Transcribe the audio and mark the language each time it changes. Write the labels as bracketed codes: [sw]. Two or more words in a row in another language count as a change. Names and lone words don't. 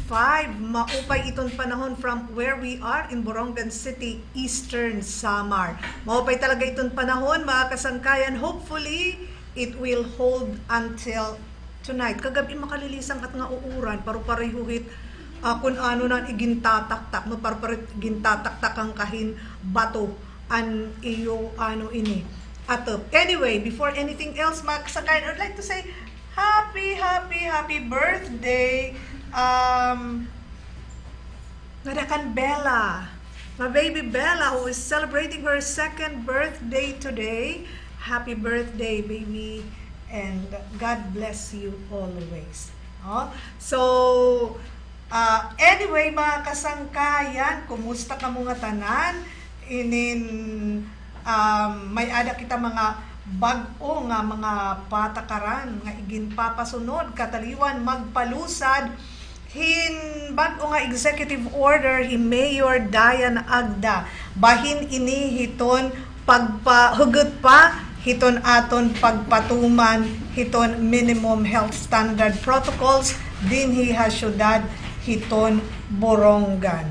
[war] Maupay itong panahon [en] from where we are in Borongan City, Eastern Samar. [war] Maupay talaga itong panahon, mga kasangkayan. [en] Hopefully, it will hold until tonight. [war] Kagabi makalilisang at nga uuran, paru-parehuhit kung ano na igintataktak, no? Paru-parehuhit igintataktak ang kahin bato an iyo ano ini. [en] Anyway, before anything else, [war] mga kasangkayan, [en] I would like to say happy birthday, Nadakan Bella, my baby Bella, who is celebrating her second birthday today. Happy birthday, baby, and God bless you always. So, anyway, [war] mga kasangkayan, kumusta ka mga tanan? May ada kita mga bag-o nga mga patakaran nga iginpapasunod kataliwan magpalusad hin bag-o nga [en] executive order [war] hi Mayor Dayan Agda bahin ini hiton pagpahugot pa hiton aton pagpatuman hiton [en] minimum health standard protocols [war] dinhi ha syudad hiton Borongan.